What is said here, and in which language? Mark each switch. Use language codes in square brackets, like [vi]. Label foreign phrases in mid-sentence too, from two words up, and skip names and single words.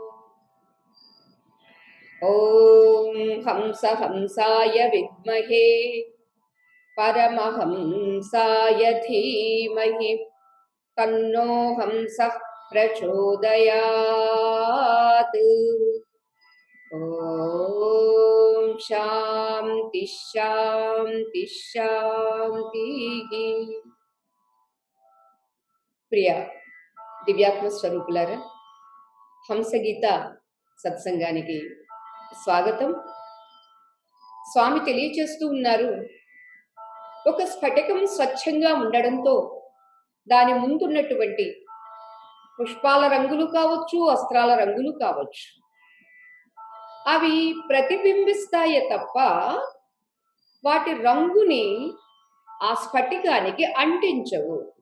[sa] ॐ हंसाय विद्महे परमहंसाय धीमहि तन्नो हंसः प्रचोदयात्। ॐ शान्ति शान्ति शान्तिः। [te] ప్రియ దివ్యాత్మ స్వరూపులారా, హంసగీత సత్సంగానికి స్వాగతం. స్వామి తెలియచేస్తూ ఉన్నారు, ఒక స్ఫటికం స్వచ్ఛంగా ఉండడంతో దాని ముందున్నటువంటి పుష్పాల రంగులు కావచ్చు, వస్త్రాల రంగులు కావచ్చు, అవి ప్రతిబింబిస్తాయే తప్ప వాటి రంగుని ఆ స్ఫటికానికి అంటించవు.